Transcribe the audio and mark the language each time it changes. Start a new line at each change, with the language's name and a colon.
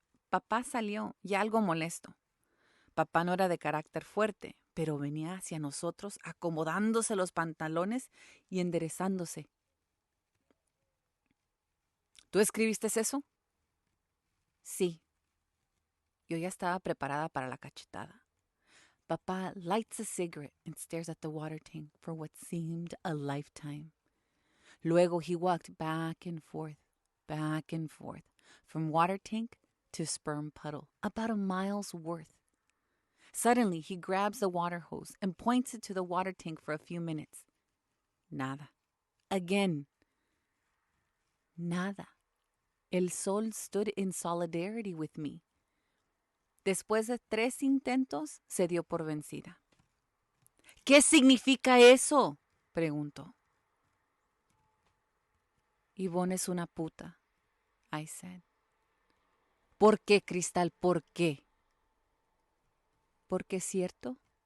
Spanish: Papá salió ya algo molesto. Papá no era de carácter fuerte, pero venía hacia nosotros acomodándose los pantalones y enderezándose. ¿Tú escribiste eso? Sí. Yo ya estaba preparada para la cachetada.
English: Papá lights a cigarette and stares at the water tank for what seemed a lifetime.
Spanish: Luego
English: he walked back and forth, from water tank to sperm puddle, about a mile's worth. Suddenly, he grabs the water hose and points it to the water tank for a few minutes.
Spanish: Nada.
English: Again. Nada.
Spanish: El sol
English: stood in solidarity with me.
Spanish: Después de 3 intentos, se dio por vencida. ¿Qué significa eso?, preguntó. Ivon Esunaputa,
English: I said.
Spanish: ¿Por qué, Cristal? ¿Por qué? ¿Porque es cierto?